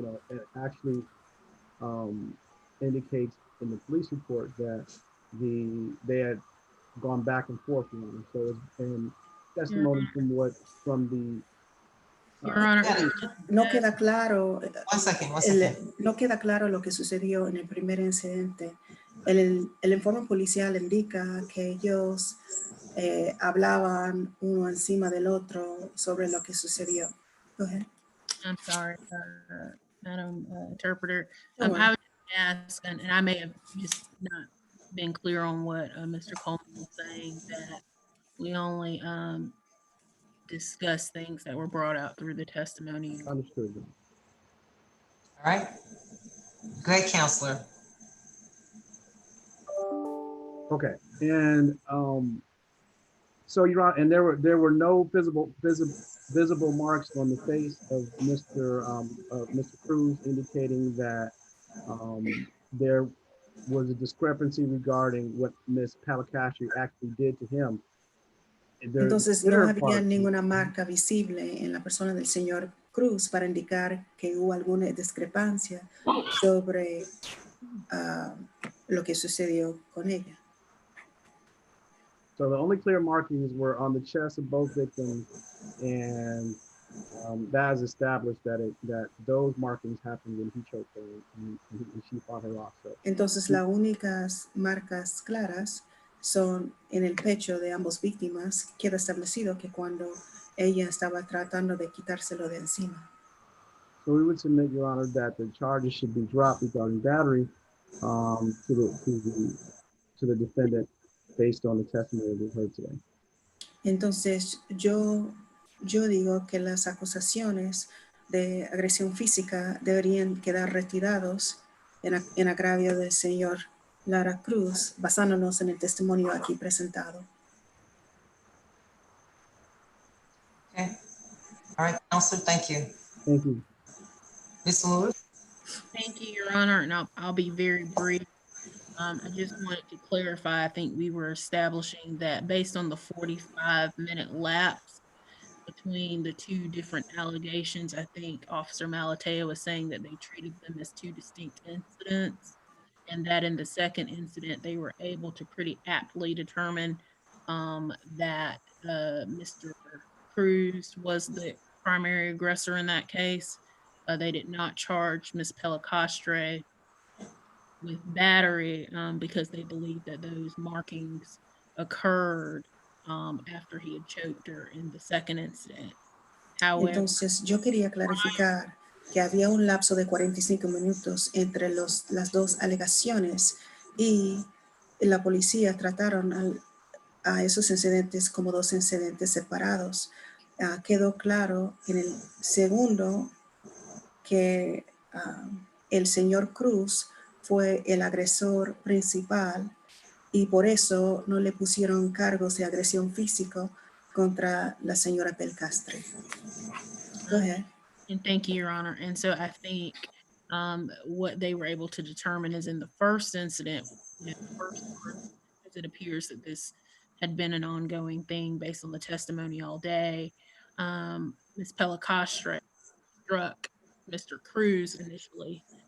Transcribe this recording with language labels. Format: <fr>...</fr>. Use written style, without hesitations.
<en>It actually indicates in the police report that they had gone back and forth, Your Honor. So it's been testimony from the Your Honor,</en> <es>no queda claro.</es> <en>One second.</en> <es>No queda claro lo que sucedió en el primer incidente. El informe policial indica que ellos hablaban uno encima del otro sobre lo que sucedió.</es> <en>Go ahead. I'm sorry, Madam Interpreter. Don't I was asked, and I may have just not been clear on what Mr. Coleman was saying, that we only discuss things that were brought out through the testimony. Understood. All right. Great, Counselor. Okay, and so Your Honor, and there were no visible marks on the face of Mr. Cruz, indicating that there was a discrepancy regarding what Ms. Pellicastre actually did to him.</en> <es>Entonces no había ninguna marca visible en la persona del señor Cruz para indicar que hubo alguna discrepancia sobre lo que sucedió con ella.</es> <en>So the only clear markings were on the chest of both victims, and that has established that those markings happened when he choked her and she fought her off. So.</en> <es>Entonces las únicas marcas claras son en el pecho de ambas víctimas. Queda establecido que cuando ella estaba tratando de quitárselo de encima.</es> <en>So we would submit, Your Honor, that the charges should be dropped regarding battery to the defendant based on the testimony we heard today.</en> <es>Entonces, yo digo que las acusaciones de agresión física deberían quedar retirados en agravio del señor Lara Cruz, basándonos en el testimonio aquí presentado.</es> <en>Okay. All right, Counselor, thank you. Thank you. Ms. Lewis? Thank you, Your Honor, and I'll be very brief. I just wanted to clarify, I think we were establishing that based on the 45-minute lapse between the two different allegations, I think Officer Malatea was saying that they treated them as two distinct incidents, and that in the second incident, they were able to pretty aptly determine that Mr. Cruz was the primary aggressor in that case. They did not charge Ms. Pellicastre with battery because they believed that those markings occurred after he had choked her in the second incident. However,</en> <es>Entonces, yo quería clarificar que había un lapso de 45 minutos entre las dos alegaciones y la policía trataron a esos incidentes como dos incidentes separados. Quedó claro en el segundo que el señor Cruz fue el agresor principal y por eso no le pusieron cargos de agresión física contra la señora Pellicastre.</es> <en>Go ahead. and thank you, Your Honor. And so I think what they were able to determine is in the first incident, because it appears that this had been an ongoing thing based on the testimony all day. Ms. Pellicastre struck Mr. Cruz initially.</en>